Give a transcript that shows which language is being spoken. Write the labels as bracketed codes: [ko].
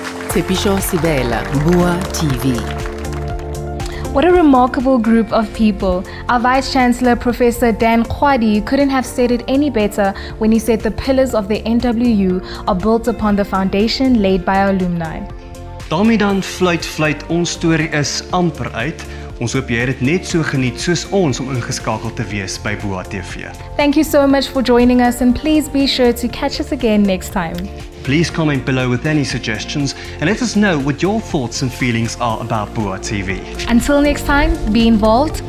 [en] Tshepisho Sibela, BUAtv. What a remarkable group of people. Our Vice-Chancellor, Professor Dan Khwadi, couldn't have said it any better when he said the pillars of the NWU are built upon the foundation laid by our alumni. [af] Daarmee dan fluit ons storie is amper uit. Ons hoop jy het dit net so geniet soos ons om ingeskakel te wees by BUAtv. [en] Thank you so much for joining us, and please be sure to catch us again next time. Please comment below with any suggestions and let us know what your thoughts and feelings are about BUAtv. Until next time, be involved,